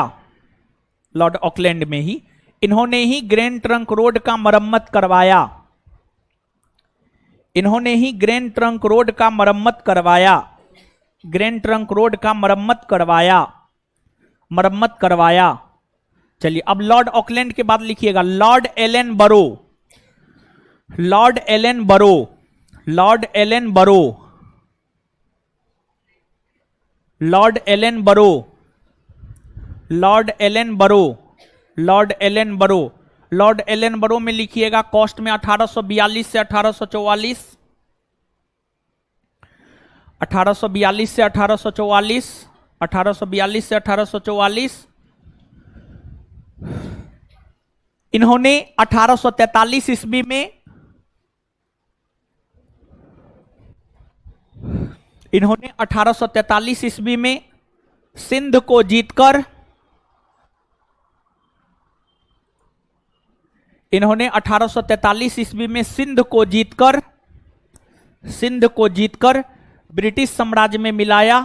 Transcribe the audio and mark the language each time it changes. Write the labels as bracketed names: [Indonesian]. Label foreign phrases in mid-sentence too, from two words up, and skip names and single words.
[Hindi] लॉर्ड ऑकलैंड में ही इन्होंने ही ग्रैंड ट्रंक रोड का मरम्मत करवाया। इन्होंने ही ग्रैंड ट्रंक रोड का मरम्मत करवाया। ग्रैंड ट्रंक रोड का मरम्मत करवाया, मरम्मत करवाया। चलिए अब लॉर्ड ऑकलैंड के बाद लिखिएगा लॉर्ड एलन बरो, लॉर्ड एलन बरो, लॉर्ड एलन बरो, लॉर्ड एलन बरो, लॉर्ड एलन बरो, लॉर्ड एलन बरो। लॉर्ड एलन बरो में लिखिएगा कॉस्ट में 1842 से 1844, 1842 से 1844, 1842 से 1844। इन्होंने 1843 ईस्वी में इन्होंने 1843 ईस्वी में सिंध को जीतकर इन्होंने 1843 ईस्वी में सिंध को जीतकर ब्रिटिश साम्राज्य में मिलाया।